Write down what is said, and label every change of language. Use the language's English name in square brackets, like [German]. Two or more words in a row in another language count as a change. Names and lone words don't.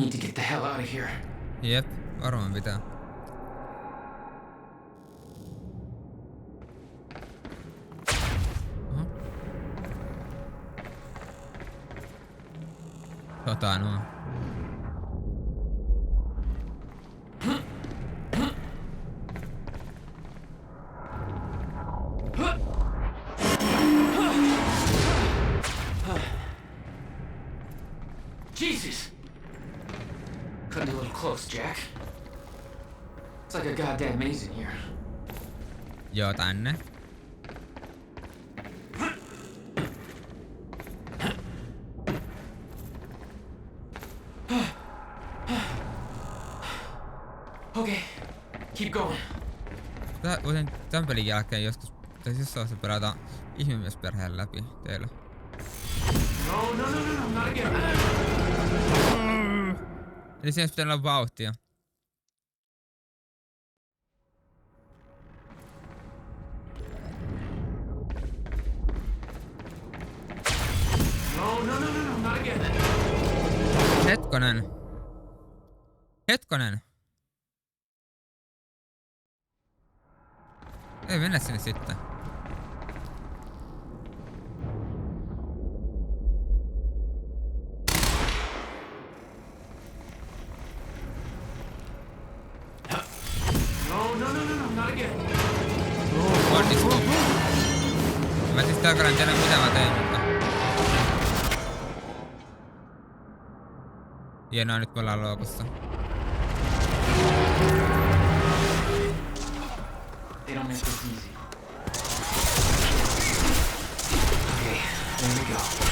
[English] Need to get the hell out of here. [Finnish] Jep, varmaan pitää. Nuo. [English] Jesus! Cutting a little close, Jack. It's like a goddamn maze in here. [Finnish] Joo, tänne. [English] Okay, keep going. [Finnish] Voisin tämän pelin jälkeen joskus, tai jossain vaiheessa pelata ihmemiesperheen läpi teillä. [English] No, not again. [Finnish] Eli siinä pitää olla vauhtia. [English] No, not again. [Finnish] Hetkonen. Ei mennä sinne sitten. [English] No, not again. [Finnish] Onnistu. Mä siis täällä en tiedä mitä mä tein, mutta... Hienoa, nyt me ollaan loukussa. [English] They don't make this easy. Okay, there we go.